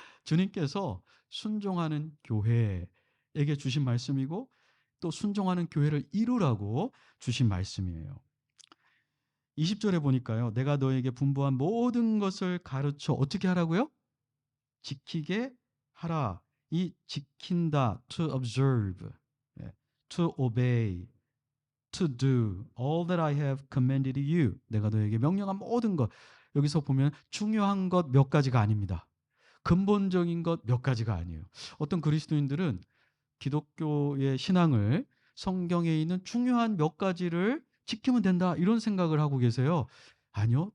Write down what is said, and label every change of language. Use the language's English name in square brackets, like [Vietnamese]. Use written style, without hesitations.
[Korean] 주님께서 순종하는 교회에게 주신 말씀이고 또 순종하는 교회를 이루라고 주신 말씀이에요. 20절에 보니까요. 내가 너에게 분부한 모든 것을 가르쳐 어떻게 하라고요? 지키게 하라. 이 지킨다, [English] to observe, to obey, to do all that I have commanded you. [Korean] 내가 너에게 명령한 모든 것. 여기서 보면 중요한 것 몇 가지가 아닙니다. 근본적인 것 몇 가지가 아니에요. 어떤 그리스도인들은 기독교의 신앙을 성경에 있는 중요한 몇 가지를 지키면 된다 이런 생각을 하고 계세요. 아니요.